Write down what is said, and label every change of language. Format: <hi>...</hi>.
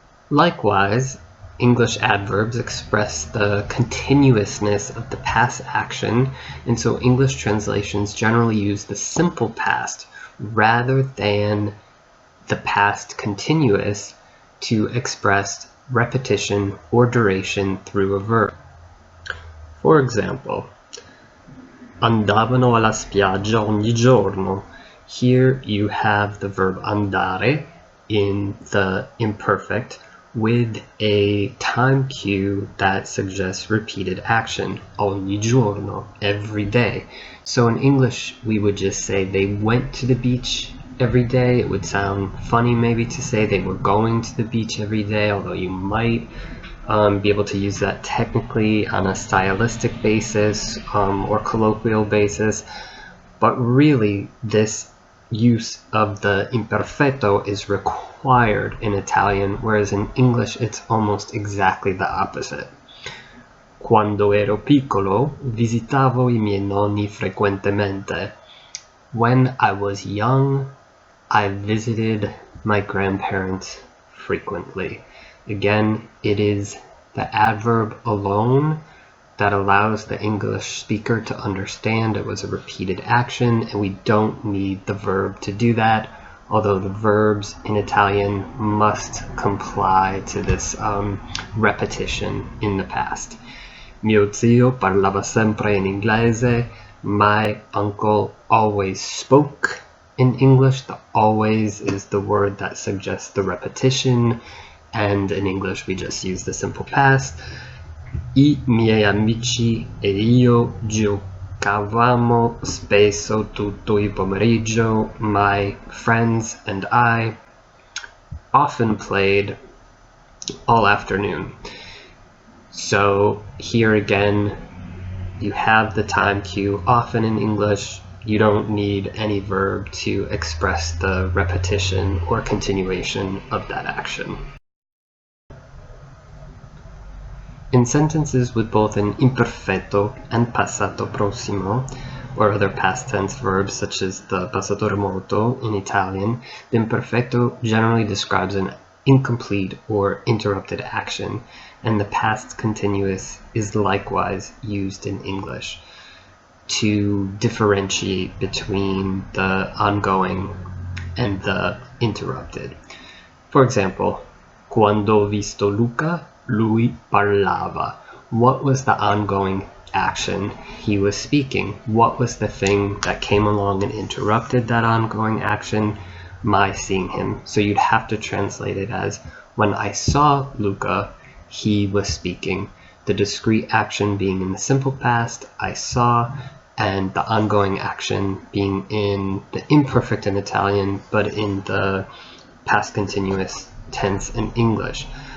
<en>Likewise, English adverbs express the continuousness of the past action, and so English translations generally use the simple past rather than the past continuous to express repetition or duration through a verb. For example,</en> <it>andavano alla spiaggia ogni giorno.</it> <en>Here you have the verb andare in the imperfect with a time cue that suggests repeated action.</en> <it>Ogni giorno,</it> <en>every day. So in English, we would just say they went to the beach every day. It would sound funny maybe to say they were going to the beach every day, although you might be able to use that technically on a stylistic basis or colloquial basis. But really, this use of the imperfetto is required in Italian, whereas in English it's almost exactly the opposite.</en> <it>Quando ero piccolo, visitavo I miei nonni frequentemente.</it> <en>When I was young, I visited my grandparents frequently. Again, it is the adverb alone that allows the English speaker to understand it was a repeated action, and we don't need the verb to do that, although the verbs in Italian must comply to this repetition in the past.</en> <it>Mio zio parlava sempre in inglese.</it> <en>My uncle always spoke in English. The always is the word that suggests the repetition, and in English we just use the simple past.</en> <it>I miei amici e io giocavamo spesso tutto il pomeriggio.</it> <en>My friends and I often played all afternoon. So here again, you have the time cue. Often in English, you don't need any verb to express the repetition or continuation of that action. In sentences with both an imperfetto and passato prossimo, or other past tense verbs such as the passato remoto in Italian, the imperfetto generally describes an incomplete or interrupted action, and the past continuous is likewise used in English to differentiate between the ongoing and the interrupted. For example,</en> <it>quando ho visto Luca, lui parlava.</it> <en>What was the ongoing action? He was speaking. What was the thing that came along and interrupted that ongoing action? My seeing him. So you'd have to translate it as, When I saw Luca, he was speaking. The discrete action being in the simple past, I saw, and the ongoing action being in the imperfect in Italian, but in the past continuous tense in English.</en>